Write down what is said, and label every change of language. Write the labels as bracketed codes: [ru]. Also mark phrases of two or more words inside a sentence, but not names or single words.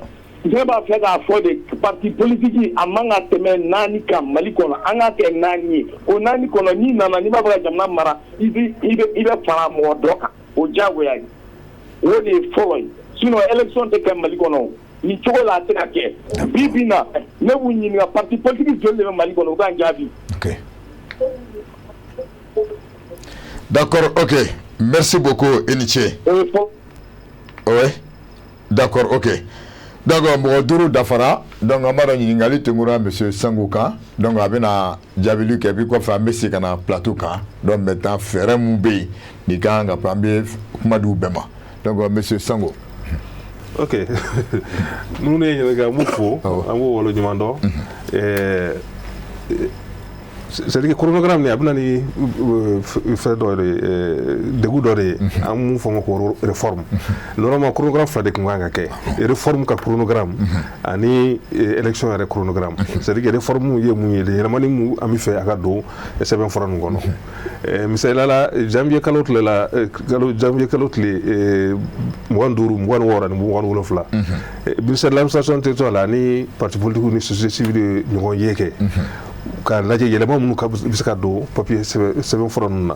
[bm] Ne b'a fɛ k'a fɔ de [fr] parti politique [bm] a man ka tɛmɛ 4 kan Mali kɔnɔ an ka kɛ 4 ye o 4 kɔnɔ n'i nana n'i b'a fɛ ka jamana mara i bɛ fara mɔgɔ dɔ kan o diyagoya ye o de ye fɔlɔ ye [fr] sinon élection [bm] tɛ kɛ Mali kɔnɔ ni cogo la a tɛ ka kɛ bi bi in na ne b'u ɲininka [fr] parti politique [bm] joli de bɛ Mali kɔnɔ u k'an jaabi. [fr] Ok. D'accord, ok. Merci beaucoup Eniche. Oui. D'accord, ok. [bm] Donc mɔgɔ duuru dafara donc an b'a dɔn ɲininkali tɛnkura monsieur Sango kan donc a bɛna jaabili kɛ bi kɔfɛ an bɛ segin ka na plateau kan [fr] donc maintenant [bm] fɛɛrɛ mun bɛ yen nin kan ka an bɛ kuma di u bɛɛ ma donc monsieur Sango. Ok ninnu ye ɲininka an b'u fo an b'u waleɲuman dɔn [fr] c'est-à-dire chronogramme [bm] ni a bɛna ni fɛn dɔ de degun dɔ de ye an mun fɔ ko [fr] réforme normalement chronogramme [bm] fila de tun kan ka kɛ réforme ka chronogramme ani élection yɛrɛ chronogramme [fr] c'est-à-dire réforme [bm] ye mun ye yɛlɛmani mun an bɛ fɛ a ka don sɛbɛnfura nin kɔnɔ misaliya la janvier kalo tile 25, 26 ni 27 [fr] ministère de l'administration territoriale [bm] ani [fr] parti politique [bm] ni [fr] société civile [bm] ɲɔgɔn ye kɛ ka lajɛ yɛlɛma minnu bɛ se ka don papier sɛbɛnfura ninnu na